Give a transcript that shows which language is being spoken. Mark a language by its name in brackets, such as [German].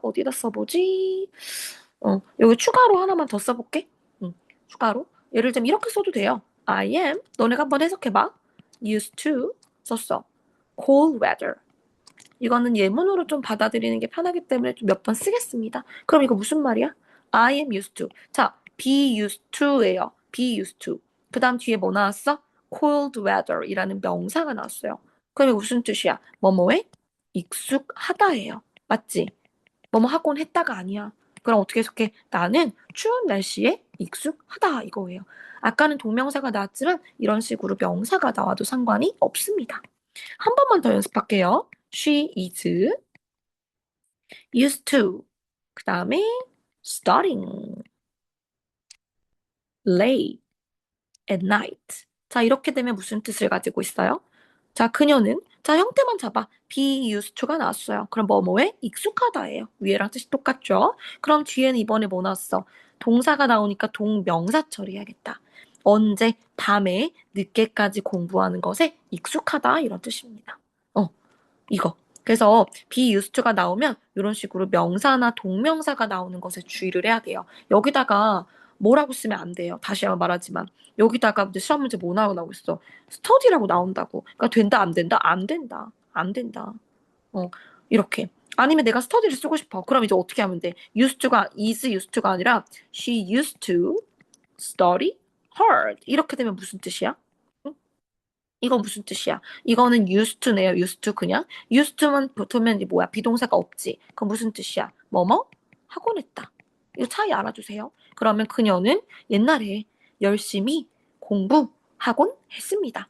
[Korean] 어디다 써보지? 여기 추가로 하나만 더 써볼게. 추가로. 예를 들면 이렇게 써도 돼요. [English] I am. [Korean] 너네가 한번 해석해봐. [English] Used to [Korean] 썼어. [English] Cold weather. [Korean] 이거는 예문으로 좀 받아들이는 게 편하기 때문에 좀 몇 번 쓰겠습니다. 그럼 이거 무슨 말이야? I am used to. 자, be used to예요. be used to. 그 다음 뒤에 뭐 나왔어? cold weather 이라는 명사가 나왔어요. 그럼 이게 무슨 뜻이야? 뭐뭐에 익숙하다예요. 맞지? 뭐뭐 하곤 했다가 아니야. 그럼 어떻게 해석해? 나는 추운 날씨에 익숙하다 이거예요. 아까는 동명사가 나왔지만 이런 식으로 명사가 나와도 상관이 없습니다. 한 번만 더 연습할게요. [English] She is used to. [Korean] 그 다음에 [English] studying late at night. [Korean] 자, 이렇게 되면 무슨 뜻을 가지고 있어요? 자, 그녀는 자, 형태만 잡아. be used to가 나왔어요. 그럼 뭐뭐에 익숙하다예요. 위에랑 뜻이 똑같죠? 그럼 뒤에는 이번에 뭐 나왔어? 동사가 나오니까 동명사 처리해야겠다. 언제? 밤에 늦게까지 공부하는 것에 익숙하다 이런 뜻입니다. 이거. 그래서 be used to가 나오면 이런 식으로 명사나 동명사가 나오는 것에 주의를 해야 돼요. 여기다가 뭐라고 쓰면 안 돼요. 다시 한번 말하지만 여기다가 이제 시험 문제 뭐 나오고 있어? study라고 나온다고. 그러니까 된다 안 된다? 안 된다. 안 된다. 어 이렇게. 아니면 내가 study를 쓰고 싶어. 그럼 이제 어떻게 하면 돼? [English] used to가 is used to가 아니라 she used to study hard. [Korean] 이렇게 되면 무슨 뜻이야? 응? 이거 무슨 뜻이야? 이거는 used to네요. [English] used to [Korean] 그냥. used to만 붙으면 이제 뭐야? 비동사가 없지. 그럼 무슨 뜻이야? 뭐뭐? 하곤 했다. 이거 차이 알아주세요. 그러면 그녀는 옛날에 열심히 공부하곤 했습니다.